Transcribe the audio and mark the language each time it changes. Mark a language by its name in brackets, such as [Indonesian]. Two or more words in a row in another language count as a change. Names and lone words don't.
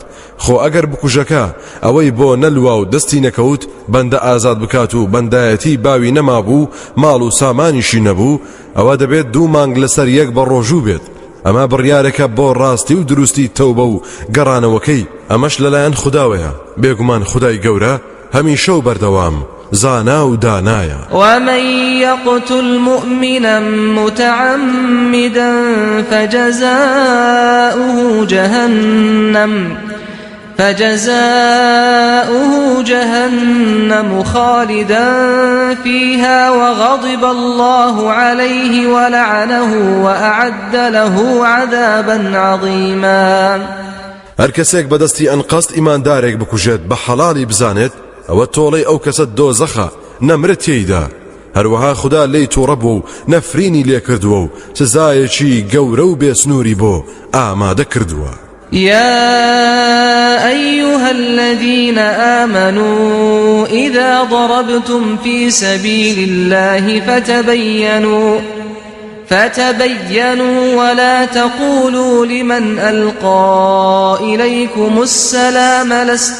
[Central Kurdish] خۆ ئەگەر بکوژەکە ئەوەی بۆ نەلوا و دەستی نەکەوت بەندە ئازاد بکات و بەندایەتی باوی نەمابوو ماڵ و سامانیشی نەبوو ئەوە دەبێت 2 مانگ لەسەر یەک بە ڕۆژوو بێت. ئەمە بڕیارێکە بۆ ڕاستی و دروستی تەوبە و گەڕانەوەکەی ئەمەش لەلایەن خوداوەیە. بێگومان خودای گەورە هەمیشە و بەردەوام زانا و دانایە. [Arabic] ومن يقتل مؤمنا متعمدا فجزاؤه جهنم خالدا فيها وغضب الله عليه ولعنه وأعد له عذابا عظيما. [Central Kurdish] هەر کەسێک بەدەستی ئەنقەست ئیماندارێک بکوژێت بە حەڵاڵی بزانێت ئەوە تۆڵەی ئەو کەسە دۆزەخە نەمرێت تێیدا. هەروەها خوددا لی تووڕەبووە و نەفرینی لێ کردووە و سزایەکی گەورە و بێسنووری بۆ ئامادە کردووە. [Arabic] يا أيها الذين آمنوا إذا ضربتم في سبيل الله فتبينوا ولا تقولوا لمن ألقى إليكم السلام لست